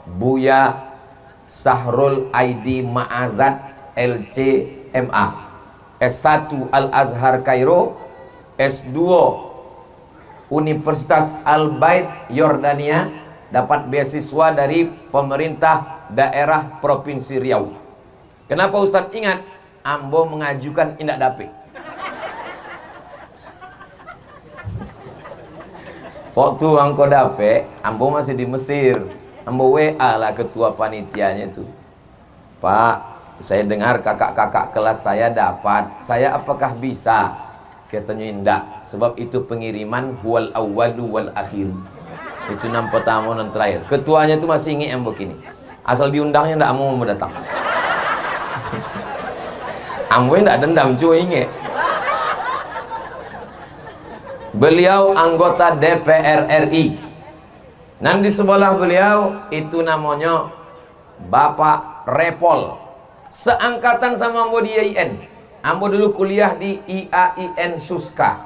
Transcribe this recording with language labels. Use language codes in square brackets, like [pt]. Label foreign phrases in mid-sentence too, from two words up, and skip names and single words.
[id] Buya Sahrul Aidi Ma'azad LCMA. S1 Al-Azhar Kairo, S2 Universitas Al-Bait Yordania, dapat beasiswa dari pemerintah daerah Provinsi Riau. Kenapa Ustadz ingat? [min] Ambo mengajukan indak dapet. Waktu angko dapet, Ambo masih di Mesir. Ambo WA lah ketua panitianya itu. [id] Pak, saya dengar kakak-kakak kelas saya dapat. Saya apakah bisa? Katanya indak. Sebab itu pengiriman [ar] هو الأول والآخر. [id] Itu 6 pertama dan terakhir. [min] Ketuanya itu masih ingat Ambo kini. Asal diundangnya ndak mau datang. Ambo ndak dendam, cuma ingat. [id] Beliau anggota DPR RI. Dan di sebelah beliau itu namanya Bapak Repol. Seangkatan sama Ambo di IAIN. Ambo dulu kuliah di IAIN Suska.